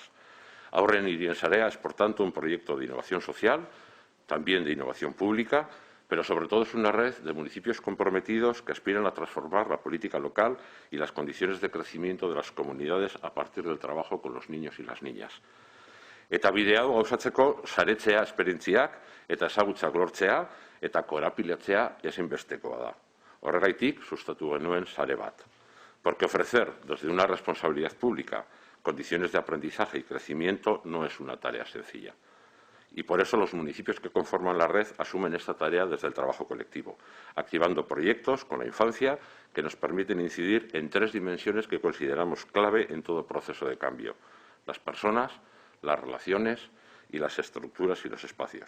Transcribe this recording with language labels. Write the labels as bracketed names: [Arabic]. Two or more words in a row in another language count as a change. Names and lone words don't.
[Spanish] Haurren Irien Sarea es, por tanto, un proyecto de innovación social, también de innovación pública, pero sobre todo es una red de municipios comprometidos que aspiran a transformar la política local y las condiciones de crecimiento de las comunidades a partir del trabajo con los niños y las niñas. [Basque] Eta bide hau gauzatzeko saretzea esperientziak eta ezagutzak lortzea eta korapilatzea ezinbestekoa da. Horregaitik sustatu genuen sare bat. [Spanish] Porque ofrecer desde una responsabilidad pública condiciones de aprendizaje y crecimiento no es una tarea sencilla. Y por eso los municipios que conforman la red asumen esta tarea desde el trabajo colectivo, activando proyectos con la infancia que nos permiten incidir en 3 dimensiones que consideramos clave en todo proceso de cambio: las personas, las relaciones y las estructuras y los espacios.